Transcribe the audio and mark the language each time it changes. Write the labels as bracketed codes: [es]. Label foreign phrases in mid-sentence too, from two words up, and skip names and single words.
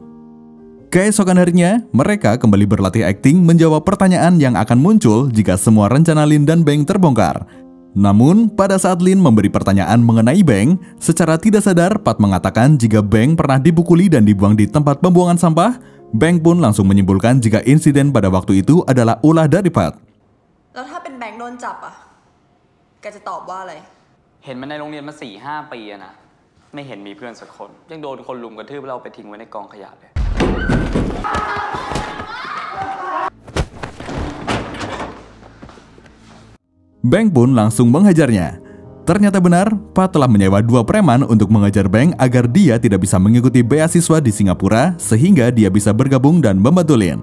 [id] Keesokan harinya, mereka kembali berlatih akting menjawab pertanyaan yang akan muncul jika semua rencana Lin dan Beng terbongkar. Namun, pada saat Lin memberi pertanyaan mengenai Beng, secara tidak sadar Pat mengatakan jika Beng pernah dipukuli dan dibuang di tempat pembuangan sampah. Beng pun langsung menyimpulkan jika insiden pada waktu itu adalah ulah dari Pat. [th] แล้วถ้าเป็นแบงค์โดนจับอ่ะ แกจะตอบว่าอะไร เห็นมันในโรงเรียนมา 4-5 ปีอะนะไม่เห็นมีเพื่อนสักคนยังโดนคนลุมกระทืบเราไปทิ้งไว้ในกองขยะเลย [id] Beng pun langsung menghajarnya. Ternyata benar, Pat telah menyewa 2 preman untuk mengajar Beng agar dia tidak bisa mengikuti beasiswa di Singapura sehingga dia bisa bergabung dan membantu Lin.